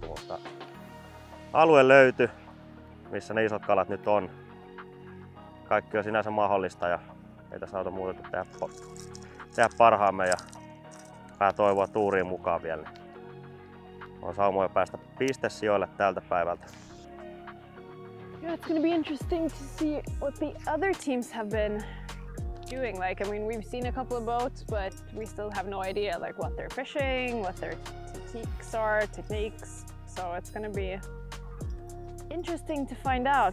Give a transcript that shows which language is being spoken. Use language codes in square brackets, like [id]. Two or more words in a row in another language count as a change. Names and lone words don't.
[fi] Mutta alue löytyi, missä ne isot kalat nyt on. Kaikki on sinänsä mahdollista ja ei tässä auta muuta kuin tehdä parhaamme ja toivoa tuuriin mukaan vielä. On saumoja päästä pistesijoille tältä päivältä. [en] Yeah, it's going to be interesting to see what the other teams have been doing. Like, I mean, we've seen a couple of boats, but we still have no idea like what they're fishing, what their techniques. So it's going to be interesting to find out.